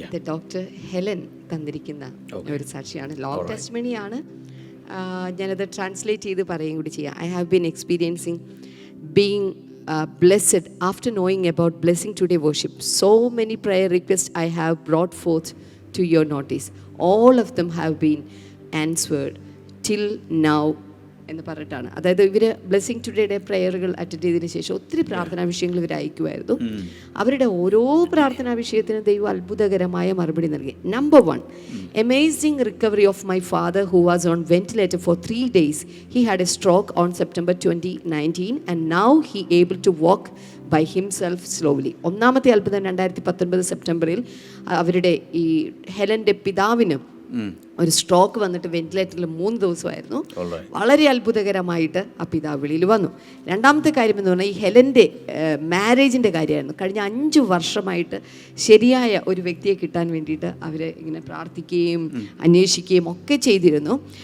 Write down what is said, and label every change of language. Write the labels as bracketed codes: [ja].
[ml] Doctor Helen തന്നിരിക്കുന്ന ഒരു സാക്ഷിയാണ്. ലോങ് ടെസ്റ്റിമണിയാണ്. ഞാനത് ട്രാൻസ്ലേറ്റ് ചെയ്ത് പറയുകയും കൂടി ചെയ്യാം. [en] I have been experiencing being blessed after knowing about Blessing Today worship. So many prayer requests I have brought forth to your notice. All of them have been answered till now [ml] എന്ന് പറഞ്ഞിട്ടാണ്. അതായത് ഇവർ blessing ടുഡേയുടെ പ്രയറുകൾ attend ചെയ്തതിന് ശേഷം ഒത്തിരി പ്രാർത്ഥനാ വിഷയങ്ങൾ ഇവർ അയക്കുമായിരുന്നു. അവരുടെ ഓരോ പ്രാർത്ഥനാ വിഷയത്തിനും ദൈവം അത്ഭുതകരമായ മറുപടി നൽകി. [en] Number 1, amazing recovery of my father who was on ventilator for 3 days. He had a stroke on September 2019 and now he able to walk by himself slowly. [ml] ഒന്നാമത്തെ അത്ഭുതം 2019 സെപ്റ്റംബറിൽ അവരുടെ ഈ ഹെലൻ്റെ പിതാവിന് ഒരു സ്ട്രോക്ക് വന്നിട്ട് വെന്റിലേറ്ററിൽ 3 ദിവസമായിരുന്നു. വളരെ അത്ഭുതകരമായിട്ട് ആ പിതാവ് വെളിയിൽ വന്നു. രണ്ടാമത്തെ കാര്യം എന്ന് പറഞ്ഞാൽ ഈ ഹെലൻ്റെ മാരേജിൻ്റെ കാര്യമായിരുന്നു. കഴിഞ്ഞ 5 വർഷമായിട്ട് ശരിയായ ഒരു വ്യക്തിയെ കിട്ടാൻ വേണ്ടിയിട്ട് അവർ ഇങ്ങനെ പ്രാർത്ഥിക്കുകയും അന്വേഷിക്കുകയും ഒക്കെ ചെയ്തിരുന്നു.